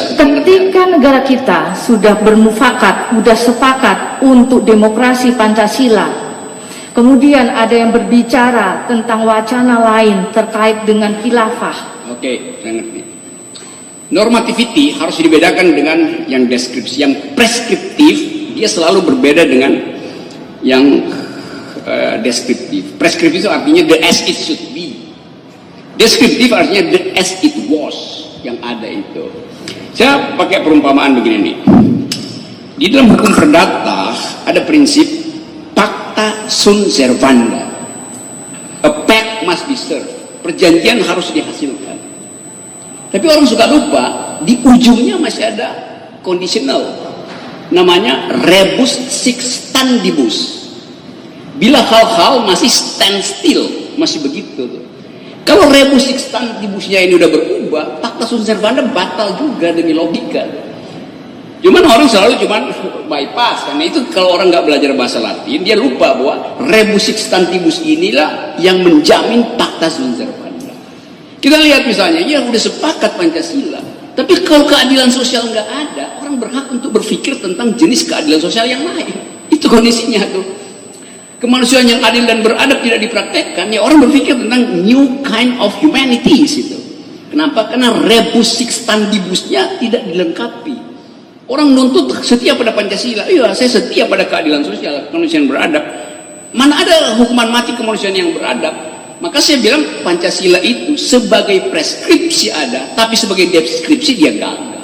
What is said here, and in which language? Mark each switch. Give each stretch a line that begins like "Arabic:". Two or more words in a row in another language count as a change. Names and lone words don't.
Indonesian: Ketika negara kita sudah bermufakat, sudah sepakat untuk demokrasi Pancasila, kemudian ada yang berbicara tentang wacana lain terkait dengan khilafah. Oke, saya ngerti. Normativity harus dibedakan dengan yang deskripsi. Yang preskriptif dia selalu berbeda dengan yang deskriptif. Preskriptif itu artinya
English: the as it should be.
Indonesian: Deskriptif artinya
English: the as it was,
Indonesian: yang ada itu. Saya pakai perumpamaan begini nih. Di dalam hukum perdata ada prinsip
Latin: pacta sunt servanda.
English: A pact must be served.
Indonesian: Perjanjian harus dihasilkan. Tapi orang suka lupa, di ujungnya masih ada conditional.
Latin: Namanya rebus sic stantibus.
Indonesian: Bila hal-hal masih
English: stand still,
Indonesian: masih begitu tuh. Kalau
Latin: rebus sic stantibusnya
Indonesian: ini udah berubah,
Latin: pacta sunt servanda
Indonesian: batal juga demi logika. Cuman orang selalu bypass, karena itu kalau orang nggak belajar bahasa Latin, dia lupa bahwa
Latin: rebus sic stantibus
Indonesian: inilah yang menjamin
Latin: pacta sunt servanda.
Indonesian: Kita lihat misalnya, ya udah sepakat Pancasila, tapi kalau keadilan sosial nggak ada, orang berhak untuk berpikir tentang jenis keadilan sosial yang lain. Itu kondisinya tuh. Kemanusiaan yang adil dan beradab tidak dipraktekkan, ya orang berpikir tentang
English: new kind of humanities
Indonesian: itu. Kenapa? Karena
Latin: rebus sic stantibusnya
Indonesian: tidak dilengkapi. Orang nuntut setia pada Pancasila, iya saya setia pada keadilan sosial, kemanusiaan beradab. Mana ada hukuman mati kemanusiaan yang beradab? Maka saya bilang Pancasila itu sebagai preskripsi ada, tapi sebagai deskripsi dia gagal.